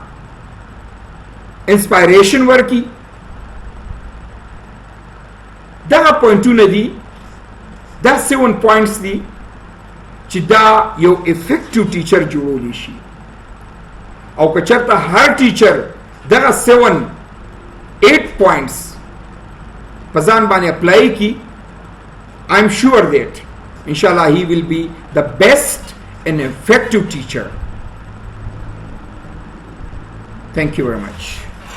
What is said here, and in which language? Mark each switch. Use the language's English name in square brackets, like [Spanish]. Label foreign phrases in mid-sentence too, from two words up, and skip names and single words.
[Pashto] انسپایریشن ورکی دغه پوینټونه دي دا 7 پوینټس دي چې دا یو [English] effective teacher [Pashto] جوړولی شي او که چېرته هر ټیچر دغه 7-8 پوینټس په ځان باندې اپلای کی [English] I am sure that inshallah he will be the best and effective teacher. Thank you very much.